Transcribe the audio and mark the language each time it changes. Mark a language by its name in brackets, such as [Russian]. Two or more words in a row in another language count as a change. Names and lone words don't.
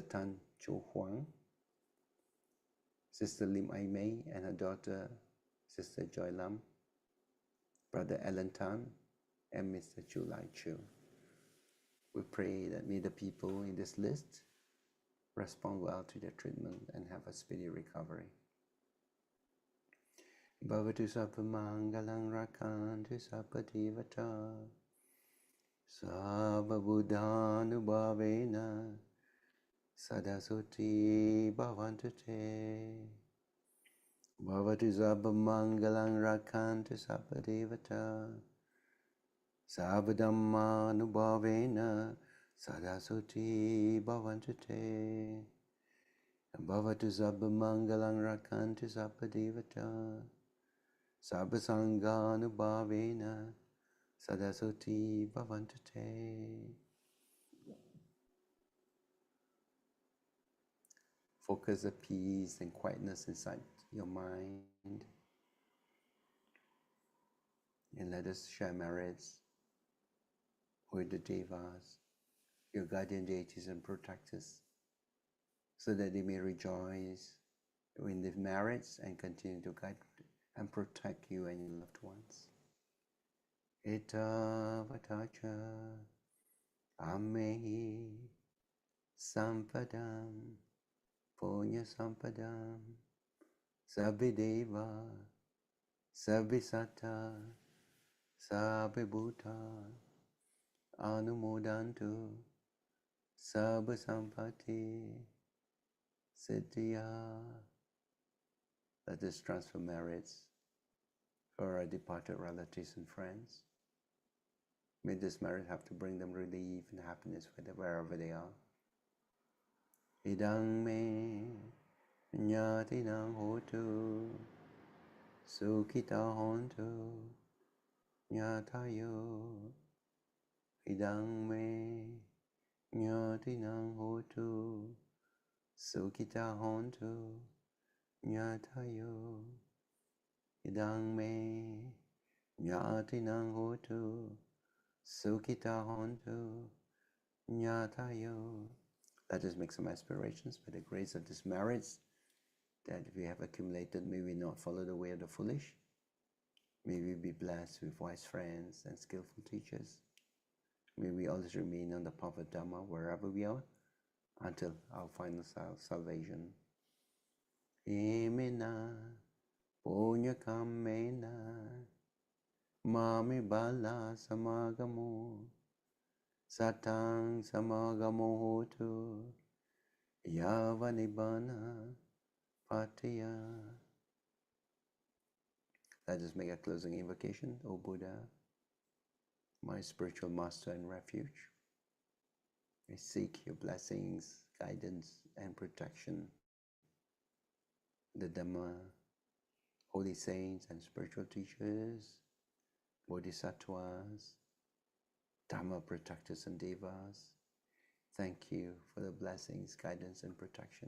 [English] Tan Chu Huang, Sister Lim Ai Mei and her daughter, Sister Joy Lam, Brother Alan Tan, and Mr. Chu Lai Chu. We pray that may the people in this list respond well to their treatment and have a speedy recovery. [Pali] Bhavatu sabba mangalang rakantu sabba devata sabba buddhanubhavena sadasoti bhavantu te. Bhavatu sabba mangalang rakantu sabba devata sabba dhammanubhavena sadasoti bhavantu te. Bhavatu sabba mangalang rakantu sabba devata sabba sanganubhavena sadasoti bhavantu te. [English] Focus the peace and quietness inside your mind, and let us share merits with the devas, your guardian deities and protectors, so that they may rejoice in the merits and continue to guide and protect you and your loved ones. [Pali] Ita vatacha amehi sampadam punya sampadam sabideva sabisata sabibhuta anumodantu sabasampati siddhya. [English] Let us transfer merits for our departed relatives and friends. May this merit have to bring them relief and happiness wherever they are. [Pali] Idang me nyatinang hotu sukhita hontu nyatayo. Idang me nyatinang hotu sukhita hontu nyatayo. Idang me nyatinang hotu sukhita hontu nyatayo. [English] Let us make some aspirations by the grace of these merits that we have accumulated. May we not follow the way of the foolish. May we be blessed with wise friends and skillful teachers. May we always remain on the path of Dhamma wherever we are until our final salvation. [Pali] Imena punya kamena mami bala samagamu Satang samagamo hotu yavanibana patiya. [English] Let us make a closing invocation. O Buddha, my spiritual master and refuge, I seek your blessings, guidance, and protection. The Dhamma, holy saints and spiritual teachers, bodhisattvas, Dhamma protectors and devas, thank you for the blessings, guidance, and protection.